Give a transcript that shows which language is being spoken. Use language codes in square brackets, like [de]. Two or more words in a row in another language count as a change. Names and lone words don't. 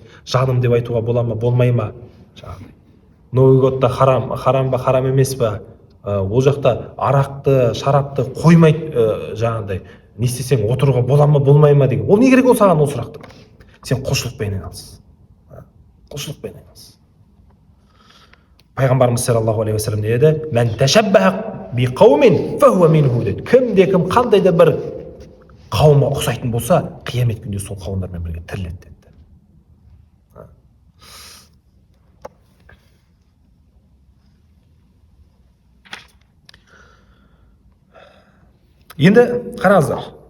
[kk] Жаным деп айтуға бола ма, болмай ма? [ru] Новый годта [kk] харам ба, харам емес па? Ол жақта арақты, шарапты қоймайды жаңағындай. Не істесең отыруға бола ма, болмай ма деген. Ол не керек ол саған ол сұрақты? Сен құлшылықпен айналыс. Құлшылықпен айналыс. Пайғамбарымыз [ar] صلى الله عليه وسلم [kk] не деді? [ar] من تشبه بقوم فهو منهم деді. [kk] Кім қандай да бір қауымға ұқсайтын болса, қиямет күнде сол қауымдармен бірге тіріледі деді. Енді қараңыздар.